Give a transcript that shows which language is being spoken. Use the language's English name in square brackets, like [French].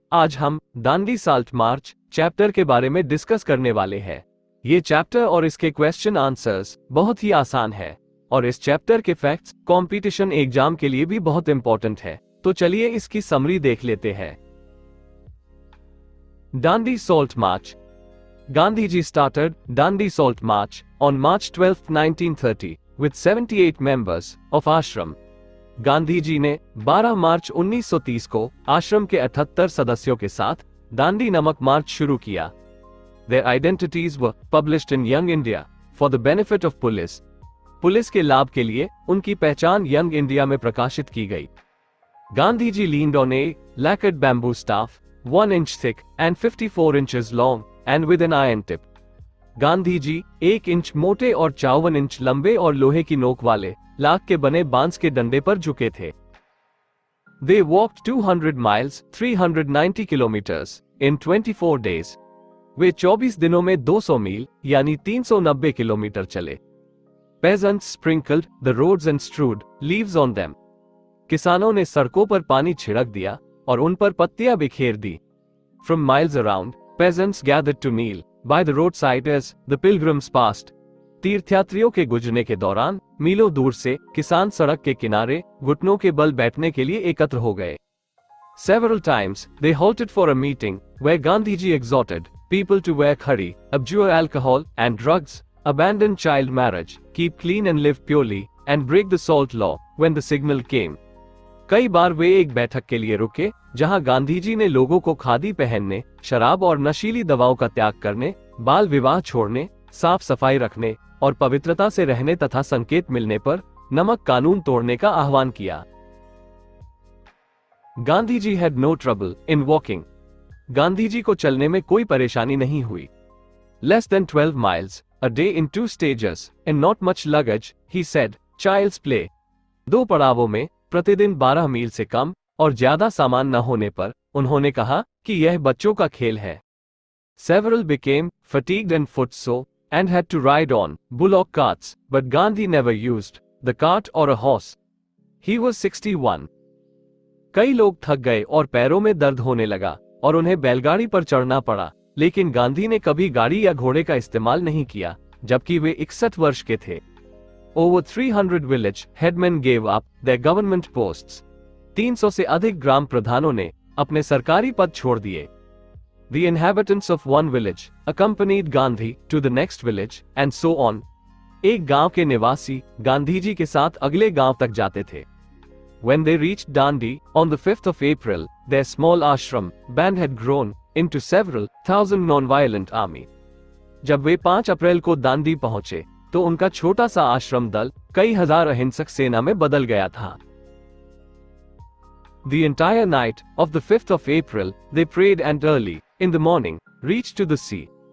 [Hindi] आज हम Dandi salt march chapter के बारे में डिस्कस करने वाले हैं। ये चैप्टर और इसके क्वेश्चन आंसर्स बहुत ही आसान है और इस चैप्टर के फैक्ट्स कंपटीशन एग्जाम के लिए भी बहुत इंपॉर्टेंट है। तो चलिए इसकी समरी देख लेते हैं। Dandi salt march. [English] Gandhiji started Dandi Salt March on March 12, 1930 with 78 members of ashram. [Hindi] Gandhi ji ने 12 मार्च 1930 को आश्रम के 78 सदस्यों के साथ दांडी नमक मार्च शुरू किया। [English] Their identities were published in Young India for the benefit of police. [Hindi] Police के लाभ के लिए उनकी पहचान यंग इंडिया में प्रकाशित की गई। Gandhi ji [English] leaned on a lacquered bamboo staff, 1 inch thick and 54 inches long and with an iron tip. [Hindi] Gandhi ji 1 inch मोटे और 54 इंच लंबे और लोहे की नोक वाले लाख के बने बांस के डंडे पर झुके थे। [English] They walked 200 miles, 390 kilometers in 24 days. [Hindi] वे 24 दिनों में 200 मील यानी 390 किलोमीटर चले। [English] Peasants sprinkled the roads and strewed leaves on them. [Hindi] किसानों ने सड़कों पर पानी छिड़क दिया और उन पर पत्तियां बिखेर दी। [English] From miles around, peasants gathered to kneel by the roadside as the pilgrims passed. [Hindi] तीर्थयात्रियों के गुजरने के दौरान मीलों दूर से किसान सड़क के किनारे घुटनों के बल बैठने के लिए एकत्र हो गए। [English] Several times they halted for a meeting where Gandhiji exhorted people to wear khadi, abjure alcohol and drugs, abandon child marriage, keep clean and live purely, and break the salt law when the signal came. [Hindi] कई बार वे एक बैठक के लिए रुके जहां गांधीजी ने लोगों को खादी पहनने, शराब और नशीली दवाओं का त्याग करने, बाल विवाह छोड़ने, साफ सफाई रखने और पवित्रता से रहने तथा संकेत मिलने पर नमक कानून तोड़ने का आह्वान किया। Gandhiji [English] Had no trouble in walking. [Hindi] Gandhiji को चलने में कोई परेशानी नहीं हुई। [English] Less than 12 miles a day in 2 stages and not much luggage, he said, child's play. [Hindi] 2 पड़ावों में प्रतिदिन 12 मील से कम और ज्यादा सामान न होने पर उन्होंने कहा कि यह बच्चों का खेल है। [English] Several became fatigued and footsore and had to ride on bullock carts, but Gandhi never used the cart or a horse. He was 61. [Hindi] कई लोग थक गए और पैरों में दर्द होने लगा और उन्हें बैलगाड़ी पर चढ़ना पड़ा, लेकिन गांधी ने कभी गाड़ी या घोड़े का इस्तेमाल नहीं किया, जबकि वे 61 वर्ष के थे। [English] Over 300 village headmen gave up their government posts. [Hindi] 300 से अधिक ग्राम प्रधानों ने अपने सरकारी पद छोड़ दिए। [English] The inhabitants of one village accompanied Gandhi to the next village and so on. [Hindi] एक गांव के निवासी गांधीजी के साथ अगले गांव तक जाते थे। [English] When they reached Dandi on the 5th of April, their small ashram band had grown into several thousand non-violent army. [Hindi] जब वे 5 अप्रैल को दांडी पहुंचे तो उनका छोटा सा आश्रम दल कई हजार अहिंसक सेना में बदल गया था। [English] The entire night of the 5th of April, they prayed and early in the morning reached to the sea.